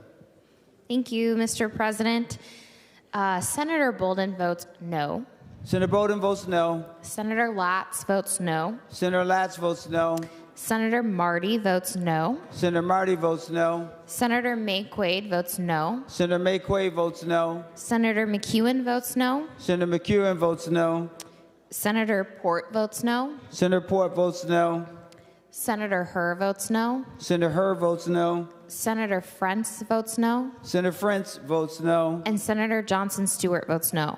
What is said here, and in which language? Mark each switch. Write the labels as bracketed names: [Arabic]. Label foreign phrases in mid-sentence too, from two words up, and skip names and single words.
[English] Thank you, Mr. President. Senator Bolden votes no. Senator Bolden votes no. Senator Latz votes no. Senator Latz votes no. Senator Marty votes no. Senator Marty votes no. Senator Mayquade votes no. Senator Mayquade votes no. Senator McEwen votes no. Senator McEwen votes no. Senator Port votes no. Senator Port votes no. Senator Herr votes no. Senator Herr votes no. Senator Frentz votes no. Senator Frentz votes no. And Senator Johnson Stewart votes no.